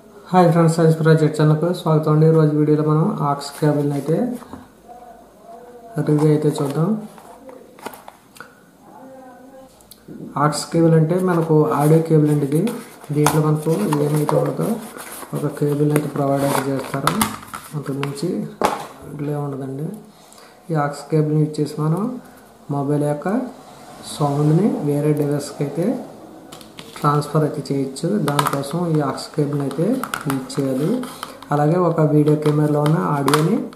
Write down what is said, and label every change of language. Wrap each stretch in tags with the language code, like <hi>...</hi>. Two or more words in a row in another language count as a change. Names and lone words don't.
<en>hi friends</en> <te>సైజ్ ప్రాజెక్ట్ ఛానల్ కో స్వాగతం అండి రోజ్ వీడియో మన ఆక్స్ కేబుల్ రివ్యూ చూద్దాం ఆక్స్ కేబుల్ रिव्यू चूद्दाम आक्स केबल అంటే మనకు ఆడియో కేబుల్ అండి ఇది దీంట్లో మనకు ఏమైతే ఉందో ఒక కేబుల్ అయితే ప్రొవైడ్ అయితే చేస్తారు అంతకు మించి ఇట్లే ఉండదండి ఈ ఆక్స్ కేబుల్ ని యూస్ చేసి మనం మొబైల్ యొక్క సౌండ్ ని వేరే డివైస్ కి అయితే ట్రాన్స్ఫర్ అయితే చేయొచ్చు దాని కోసం ఈ ఆక్స్ కేబుల్ అయితే యూస్ చేయాలి అలాగే ఒక వీడియో కెమెరాలో ఉన్న ఆడియోని</te>